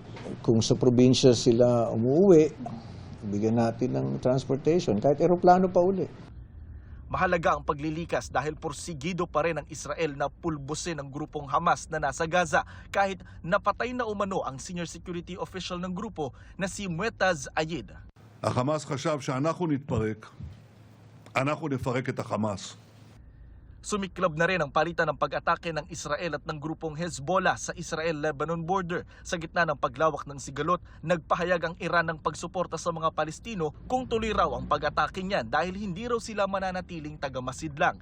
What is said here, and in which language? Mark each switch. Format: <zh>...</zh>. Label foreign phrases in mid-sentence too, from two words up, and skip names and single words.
<tl>Kung sa probinsya sila umuwi, bigyan natin ng transportation, kahit eroplano pa uli. Mahalaga ang paglilikas dahil porsigido pa rin ang Israel na pulbusin ang grupong Hamas na nasa Gaza kahit napatay na umano ang</tl> <en>senior security official</en> <tl>ng grupo na si Muettaz Ayid.</tl> <he>החמאס חשב שאנחנו נתפרק, אנחנו נפרק את החמאס.</he> <tl>Sumiklab na rin ang palitan ng pag-atake ng Israel at ng grupong Hezbollah sa Israel-Lebanon border. Sa gitna ng paglawak ng sigalot, nagpahayag ang Iran ng pagsuporta sa mga Palestino kung tuloy raw ang pag-atake niyan dahil hindi raw sila mananatiling tagamasidlang.</tl>